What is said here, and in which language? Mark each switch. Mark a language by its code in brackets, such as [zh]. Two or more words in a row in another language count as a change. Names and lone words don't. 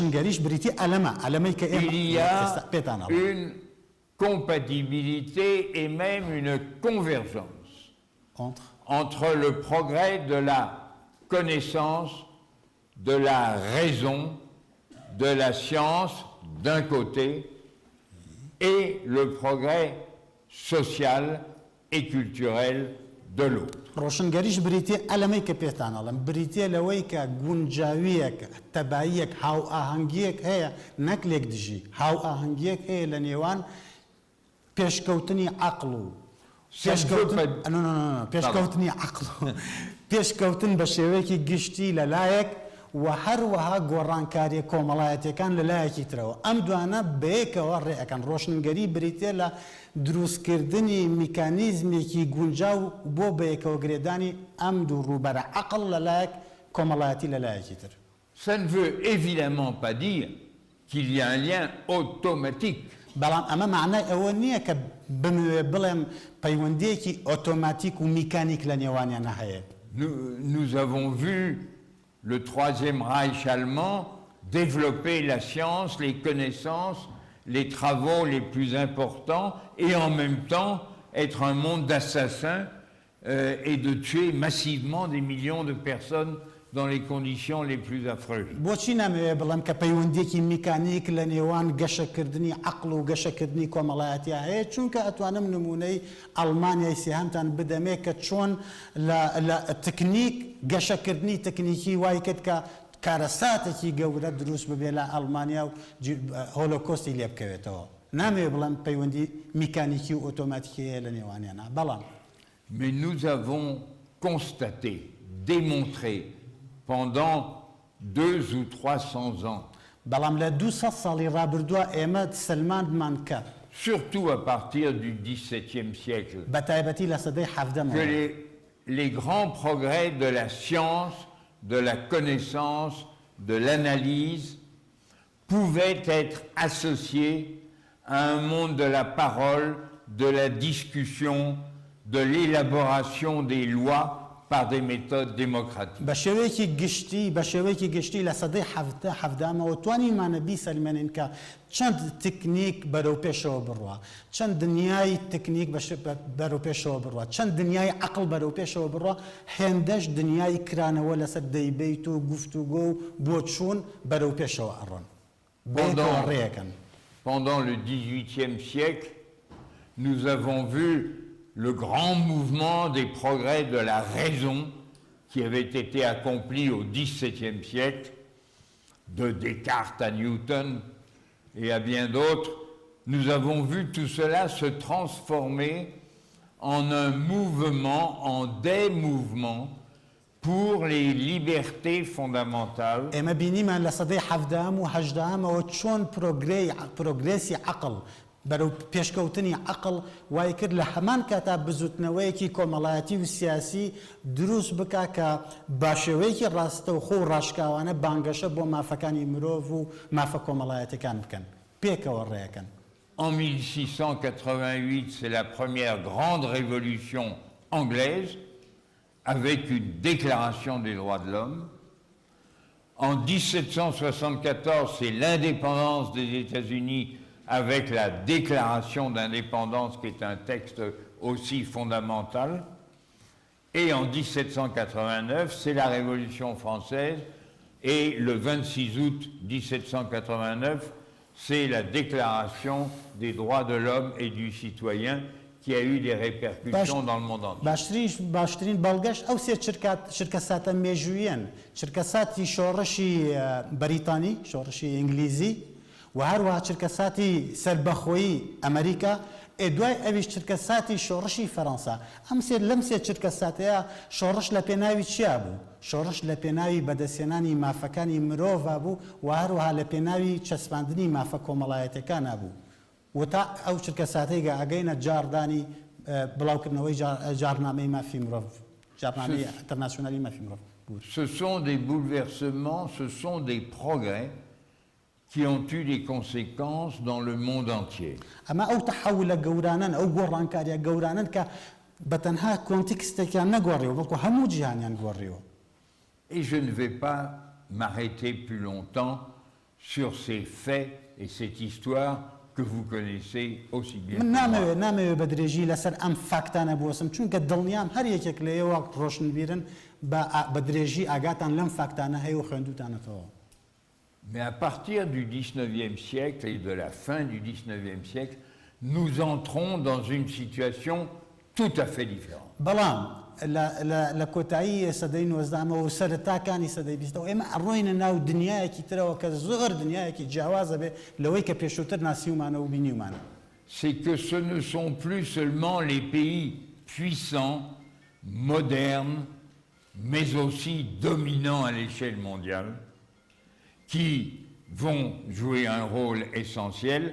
[fr] Il y a une compatibilité et même une convergence entre le progrès de la connaissance de la raison, de la science d'un côté et le progrès social et culturel de l'autre. [ckb] ڕۆشنگەریش بریتێ ئەلەمەی کە پێتانەڵم بریتێ لەوەی کە گونجاویەک تەباییەک هاو ئاهەنگیەک هەیە نەک لێک دژی هاو ئاهەنگیەک هەیە لە نێوان پێشکەوتنی عەقڵ و پێشکەوتنی عەقڵ و پێشکەوتن بە شێوەیەکی گشتی لەلایەک و هەروەها گۆڕانکاریە کۆمەڵایەتیەکان لەلایەکی ترەوە ئەم دوانە بەیەکەوە ڕێەکەن ڕۆشنگەری بریتێ لە دروستکردنی میکانیزمێکی گونجاو بۆ بەیەکەوە گرێدانی ئەم دوو ڕووبەرە عەقڵ لەلایەک کۆمەڵایەتی لەلایەکی تر. [fr] Ça ne veut évidemment pas dire qu'il y a un lien automatique. [ckb] بەڵام ئەمە معنای ئەوە نییە کە بموێ بڵێم پەیوەندیەکی ئۆتۆماتیک و میکانیک لە نێوانیانە هەیە. [fr] Nous avons vu le Troisième Reich allemand développer la science, les connaissances, les travaux les plus importants et en même temps être un monde d'assassins et de tuer massivement des millions de personnes dans les conditions les plus affreuses. [ckb] بۆچی نامەوێت بڵێم کە پەیوەندیەکی میکانیک لە نێوان گەشەکردنی عەقڵ و گەشەکردنی کۆمەڵایەتیە هەیە چونکە ئەتوانم نمونەی ئەڵمانیای سێهەمتان بدەمێ کە چۆن لە تکنیک گەشەکردنی تکنیکی وای کرد کە کارەساتێکی گەورە دروست ببێ لە ئەڵمانیا و هۆلۆکۆستی لێ بکەوێتەوە نامەوێت بڵێم پەیوەندی میکانیکی و ئۆتۆماتیکی هەیە لە نێوانیانە بەڵام [fr] Mais nous avons constaté, démontré pendant 200 ou 300 ans, [ckb] بەڵام لە 200 ساڵی ڕابردووە ئێمە سلماندمان کرد [fr] surtout à partir du XVIIe siècle, [ckb] بە تایبەتی لە سەدەی حەڤدەمەوە [fr] que les grands progrès de la science, de la connaissance, de l'analyse pouvaient être associés à un monde de la parole, de la discussion, de l'élaboration des lois par des méthodes démocratiques. [ckb] بە شێوەیەکی گشتی لە سەدەی حەڤدەمەوە توانیمانە بیسەلمێنین کە چەند تکنیک بەرەو پێشەوە بڕوە چەند دنیای تکنیک بەرەو پێشەوە بڕوە چەند دنیای عەقڵ بەرەو پێشەوە بڕوە هێندەش دنیای کرانەوە لەسەر دەیبەیت و گوفتوگۆ و بۆ چوون بەرەو پێشەوە ئەڕۆن بەیەکەوە ڕێیەکەن. [fr] Pendant le XVIIIe siècle, nous avons vu le grand mouvement des progrès de la raison qui avait été accompli au XVIIe siècle, de Descartes à Newton et à bien d'autres. Nous avons vu tout cela se transformer en un mouvement, en des mouvements pour les libertés fondamentales. [ckb] ئێمە بینیمان لە سەدەی حەڤدەم و هەژدەمەوە چۆن پرۆگرێسی عەقڵ بەرەو پێشکەوتنی عەقڵ وای کرد لە هەمان کاتا بزوتنەوەیەکی کۆمەڵایەتی و سیاسی دروست بکا کە باشێوەیەکی ڕاستە و خۆ ڕاشکاوانە بانگەشە بۆ مافەکانی مرۆڤ و مافە کۆمەڵایەتەکان بکەن پێکەوە ڕێەکەن. [fr] En 1688, c'est la première grande révolution anglaise avec une déclaration des droits de l'homme. En 1774, c'est l'indépendance des États-Unis avec la déclaration d'indépendance qui est un texte aussi fondamental. Et en 1789, c'est la Révolution française et le 26 août 1789, c'est la déclaration des droits de l'homme et du citoyen qui a eu des répercussions dans le monde entier. [ckb] باشترین بەڵگەش ئەو سێ چرکەساتە مێژوویەن چرکەساتی شۆڕشی بەریتانی شۆڕشی ئینگلیزی و هەروەها چرکەساتی سەربەخۆیی ئەمریکا دوای ئەویش چرکەساتی شۆڕشی فەڕەنسا لەم سێ چرکەساتەیە شۆڕش لە پێناوی چیا بوو شۆڕش لە پێناوی بەدەستێنانی مافەکانی مرۆڤ بوو و هەروەها لە پێناوی چەسپاندنی مافە کۆمەڵایەتەکانە بوو و تا ئەو چرکەساتەی ئەگەینە جاردانی بڵاوکردنەوەی جارنامەی مافی مرۆڤ جارنامەی ئینتەرناسیۆنالی مافی مرۆڤ. [fr] Ce sont des bouleversements, ce sont des progrès qui ont eu des conséquences dans le monde entier. [ckb] ئەمە ئەو تەحەولە گەورانن ئەو گۆڕانکاریە گەورانن کە بەتەنها کۆنتێکستێکیان نەگۆڕیەوە بەڵکو هەموو جیهانیان گۆڕیەوە. [fr] Et je ne vais pas m'arrêter plus longtemps sur ces faits et cette histoire que vous connaissez aussi bien [ckb] من [fr] que moi. [ckb] نامەوێت بە درێژی لەسەر ئەم فاکتانە بوەسم چونکە دڵنیام هەر یەکێک لە ئێوە ڕۆشنبیرن بە درێژی ئاگاتان لەم فاکتانە هەیە و خوێندوتانەتەوە. [fr] Mais à partir du 19e siècle et de la fin du 19e siècle, nous entrons dans une situation tout à fait différente. [ckb] بەڵام لە کۆتایی سەدەی 19 و سەرەتاکانی سەدەی 20 ئێمە ئەڕۆینە ناو دنیایەکی ترەوە کە زۆر دنیایەکی جیاوازە بێ لەوەی کە پێشووتر ناسیومانە و بینیومانە. [fr] C'est que ce ne sont plus seulement les pays puissants, modernes, mais aussi dominants à l'échelle mondiale, qui vont jouer un rôle essentiel.